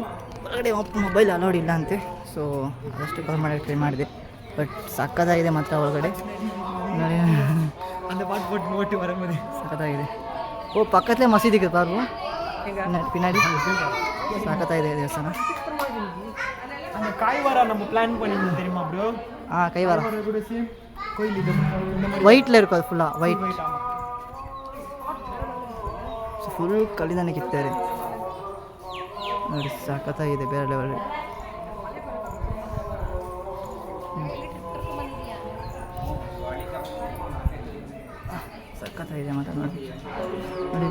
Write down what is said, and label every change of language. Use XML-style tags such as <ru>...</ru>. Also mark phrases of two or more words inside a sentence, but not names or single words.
<kn>ಹೊರಗಡೆ</kn> <en>mobile allowed</en> <kn>ಇಲ್ಲ ಅಂತೆ. ಸೊ ಅದಷ್ಟು ಕಾಲ್ ಮಾಡೋಕ್ಕೆ ಟ್ರೈ ಮಾಡಿದೆ. ಬಟ್ ಸಕ್ಕತ್ತಾಗಿದೆ ಮಾತ್ರ ಒಳಗಡೆ ಸಕ್ಕತ್ತಾಗಿದೆ. ಓ ಪಕ್ಕದಲ್ಲೇ ಮಸೀದಿಗೆ ಬಾರು ಪಿನ್ನಾಡಿ ಸಕ್ಕತ್ತಾಗಿದೆ ದೇವಸ್ಥಾನ.</kn> <ta>அந்த காய்வாரா நம்ம பிளான் பண்ணியிருந்தோம் தெரியுமா ப்ரோ? கைவாரா கூட சேம் கோயில் இது இந்த மாதிரி ஒயிட்டில் இருக்கும். அது ஃபுல்லாக ஒயிட்.</ta> <kn>ಫುಲ್ ಕಲ್ಲಿಂದಾನೆ ಕಿತ್ತಾರೆ ನೋಡಿ. ಸಖತ್ತಾಗಿದೆ ಬೇರೆ ಲೆವೆಲ್. ಸಖತ್ತಾಗಿದೆ ಮಾತ್ರ ನೋಡಿ ನೋಡಿ.</kn>